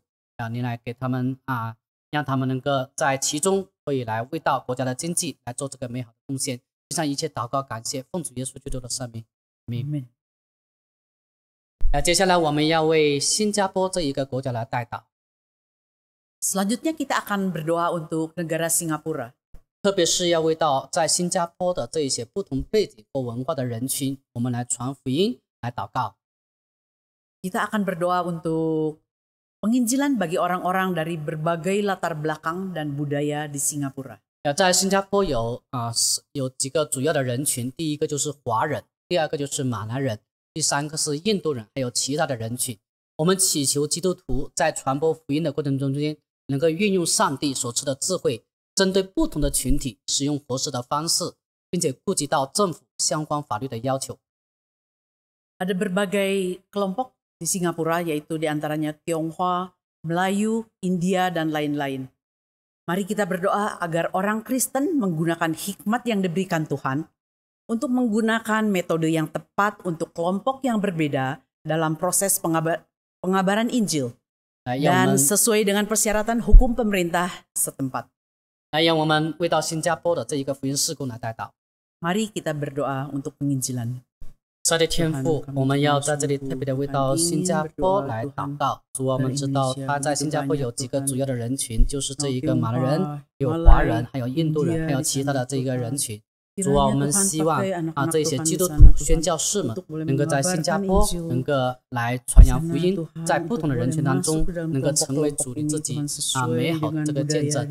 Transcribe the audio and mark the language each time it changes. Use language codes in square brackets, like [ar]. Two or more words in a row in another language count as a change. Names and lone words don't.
[zh] 你来给他们让他们能够在其中可以来为到国家的经济来做这个美好的贡献。向一切祷告感谢，奉主耶稣基督的圣名，阿们。接下来我们要为新加坡这一个国家来代祷。 [id] Selanjutnya kita akan berdoa untuk negara Singapura. [zh] 特别是要为到在新加坡的这一些不同背景或文化的人群，我们来传福音，来祷告。 [id] Kita akan berdoa untuk penginjilan bagi orang-orang dari berbagai latar belakang dan budaya di Singapura. [zh] 在新加坡有几个主要的人群，第一个就是华人，第二个就是马来人，第三个是印度人，还有其他的人群。我们祈求基督徒在传播福音的过程中间，能够运用上帝所赐的智慧，针对不同的群体使用合适的方式，并且顾及到政府相关法律的要求。 [id] Ada berbagai kelompok di Singapura, yaitu diantaranya Tionghoa, Melayu, India, dan lain-lain. Mari kita berdoa agar orang Kristen menggunakan hikmat yang diberikan Tuhan untuk menggunakan metode yang tepat untuk kelompok yang berbeda dalam proses pengabaran Injil dan sesuai dengan persyaratan hukum pemerintah setempat. [zh] 让我们为到新加坡的这一个福音事工来代祷。 [id] Mari kita berdoa untuk penginjilan. [zh] 上帝天父，我们要在这里特别的为到新加坡来祷告。主，我们知道他在新加坡有几个主要的人群，就是这一个马来人、有华人、还有印度人，还有其他的这一个人群。主啊，我们希望这些基督徒宣教士们能够在新加坡能够来传扬福音，在不同的人群当中能够成为主你自己美好的这个见证。